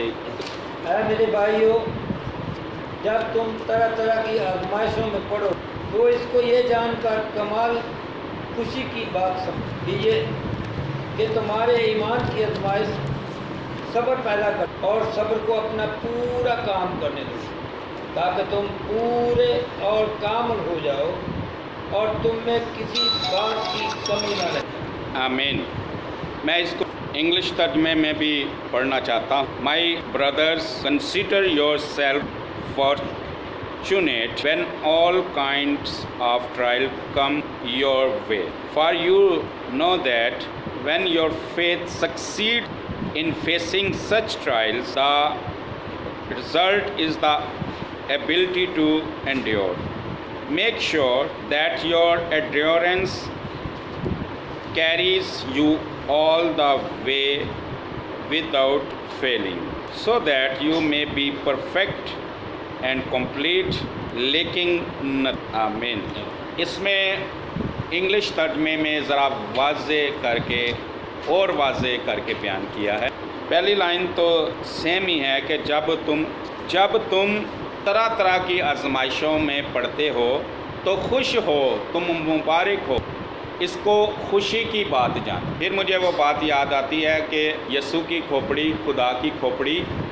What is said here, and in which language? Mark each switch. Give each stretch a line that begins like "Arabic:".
Urdu: اے میرے بھائیو، جب تم طرح طرح کی آزمائشوں میں پڑو تو اس کو یہ جان کر کمال خوشی کی بات سمجھیے کہ تمہارے ایمان کی آزمائش صبر پیدا کر، اور صبر کو اپنا پورا کام کرنے دو تاکہ تم پورے اور کامل ہو جاؤ اور تم میں کسی بات کی کمی نہ رہے۔ آمین۔ میں اس کو انگلش ترجمے میں بھی پڑھنا چاہتا ہوں۔
English: My brothers, consider yourself fortunate when all kinds of trial come your way. For you know that when your faith succeeds in facing such trials, the result is the ability to endure. Make sure that your endurance carries you all the way without failing, so that you may be perfect and complete, lacking nothing.
Urdu: آمین۔ اس میں English ترجمے میں ذرا واضح کر کے اور واضح کر کے بیان کیا ہے۔ پہلی لائن تو سیم ہی ہے کہ جب تم طرح طرح کی آزمائشوں میں پڑتے ہو تو خوش ہو، تم مبارک ہو، اس کو خوشی کی بات جان۔ پھر مجھے وہ بات یاد آتی ہے کہ یسوع کی کھوپڑی، خدا کی کھوپڑی